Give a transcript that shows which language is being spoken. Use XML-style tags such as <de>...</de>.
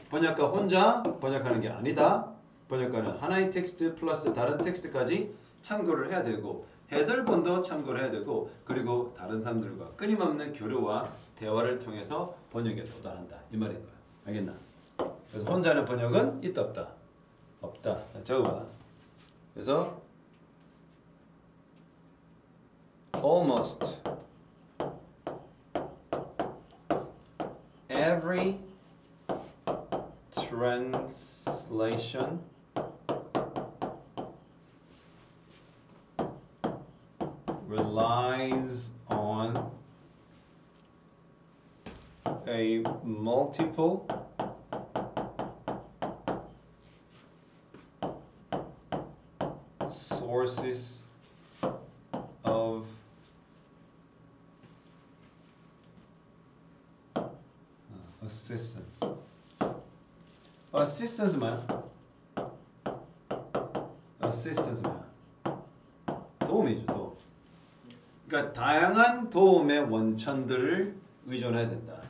<ko>번역가 혼자 번역하는 게 아니다. 번역가는 하나의 텍스트 플러스 다른 텍스트까지 참고를 해야 되고 해설본도 참고를 해야 되고 그리고 다른 사람들과 끊임없는 교류와 대화를 통해서 번역에 도달한다. 이 말인 거야. 알겠나? 그래서 혼자 하는 번역은 있다 없다? 없다. 자, 적어봐. 그래서</ko> <en>almost every translation relies on a multiple sources of assistance.</en> <ko>assistance 뭐야? assistance 뭐야? 도움이죠, 도움. 그러니까 다양한 도움의 원천들을 의존해야 된다.</ko>